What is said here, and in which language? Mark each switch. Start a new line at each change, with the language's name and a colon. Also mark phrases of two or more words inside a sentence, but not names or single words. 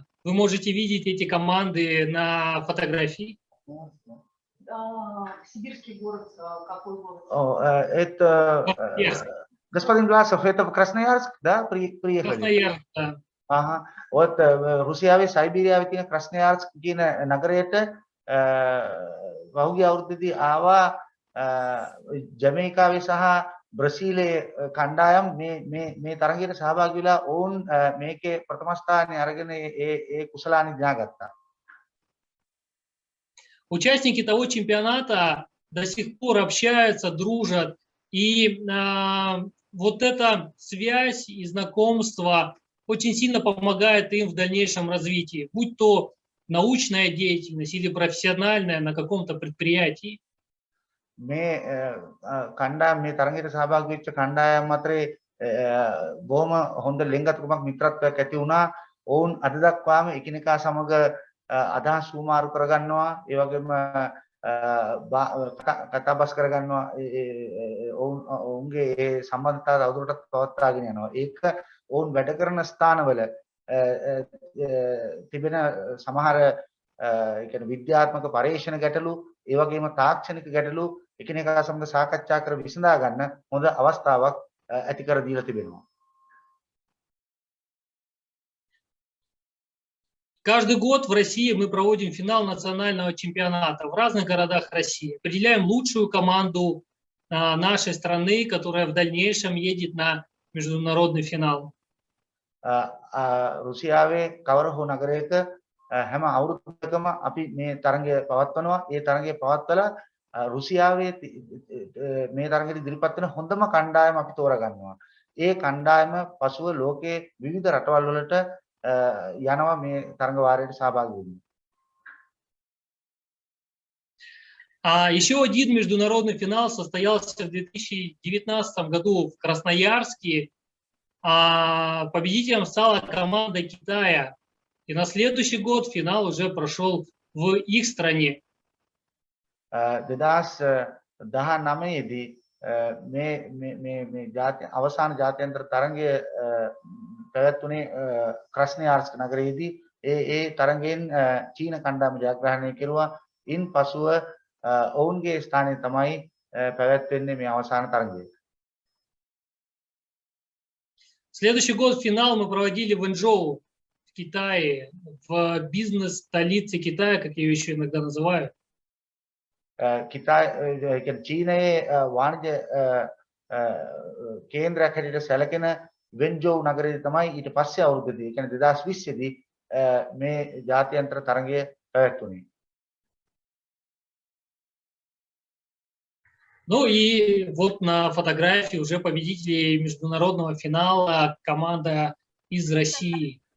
Russian: Вы можете видеть эти команды на фотографии. Сибирский город, какой город? Это господин Власов, это в Красноярск, да, приехали? Красноярск, да. Ага.
Sinhala: Вот රුසියාවේ සයිබීරියාවේ තියෙන ක්‍රස්නයාර්ස්ක් කියන නගරයට වහුගිය අවුරුද්දේදී ආවා ජමයිකාවේ සහ බ්‍රසීලයේ කණ්ඩායම් මේ තරගයට සහභාගී වෙලා ඔවුන් මේකේ ප්‍රථම ස්ථානය අරගෙන ඒ කුසලානි දිනාගත්තා.
Russian: Участники того чемпионата до сих пор общаются, дружат. И вот эта связь и знакомство очень сильно помогает им в дальнейшем развитии, будь то научная деятельность или профессиональная на каком-то предприятии.
Sinhala: මේ කණ්ඩායම් මේ තරගයට සහභාගී වෙච්ච කණ්ඩායම් අතරේ බොහොම හොඳ ලිංගිකත්වයක් මිත්‍රත්වයක් ඇති වුණා. ඔවුන් අද දක්වාම එකිනෙකා සමග අදහස් සුමාරු කරගන්නවා. ඒ වගේම කතාබස් කරගන්නවා ඔවුන්ගේ ඒ සම්බන්ධතාවය තවදුරටත් පවත්වාගෙන යනවා. ඒක ඔවුන් වැඩ කරන ස්ථානවල තිබෙන සමහර කියන්නේ විද්‍යාත්මක පරීක්ෂණ ගැටලු, ඒ වගේම තාක්ෂණික ගැටලු එකිනෙකා සමග සාකච්ඡා කර විසඳා ගන්න හොඳ අවස්ථාවක් ඇති කර දීලා තිබෙනවා.
Russian: Каждый год в России мы проводим финал национального чемпионата в разных городах России. Определяем лучшую команду нашей страны, которая в дальнейшем едет на международный финал.
Sinhala: රුසියාවේ කවර හෝ නගරයක හැම අවුරුද්දකම අපි මේ තරගය පවත්වනවා. ඒ තරගය පවත්වලා රුසියාවේ මේ තරගයට ඉදිරිපත් වෙන හොඳම කණ්ඩායම අපි තෝරගන්නවා. ඒ කණ්ඩායම පසුව ලෝකයේ විවිධ රටවල් වලට යනවා මේ තරග වාරයට සහභාගී වෙන්න.
Russian: Еще один международный финал состоялся в 2019 году в Красноярске. Победителем стала команда Китая. И на следующий год финал уже прошел в их стране.
Sinhala: 2019 දී මේ අවසාන ජාත්‍යන්තර තරගය පැවැත්වුණේ ක්‍රස්නයාර්ස්ක නගරයේදී. ඒ තරගයෙන් චීන කණ්ඩායම ජයග්‍රහණය කෙරුවා. ඉන් පසුව ඔවුන්ගේ ස්ථානයේ තමයි පැවැත්වෙන්නේ මේ අවසාන තරගය.
Russian: Следующий год финал мы проводили в Инчжоу, в Китае, в бизнес-столице Китая, как ее еще иногда называют.
Sinhala: චීනයේ වාණිජ කේන්ද්‍රයක් හැටියට සැලකෙන වෙන්ජෝව් නගරයේ තමයි ඊට පස්සේ අවුරුද්දේදී, ඒ කියන්නේ 2020 දී මේ ජාත්‍යන්තර තරගය පැවැත්වුණේ.
Russian: Ну и вот на фотографии уже победители международного финала команда из России.